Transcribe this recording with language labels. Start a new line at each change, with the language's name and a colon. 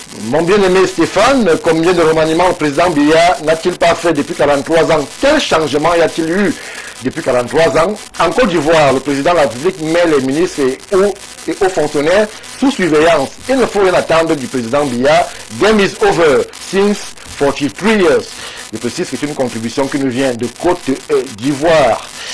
French: Mon bien-aimé Stéphane, combien de remaniements le président Biya n'a-t-il pas fait depuis 43 ans? Quel changement y a-t-il eu depuis 43 ans? En Côte d'Ivoire, le président de la République met les ministres et hauts fonctionnaires sous surveillance. Il ne faut rien attendre du président Biya.
English: Game is over since 43 years.
French: Je précise que c'est une contribution qui nous vient de Côte d'Ivoire.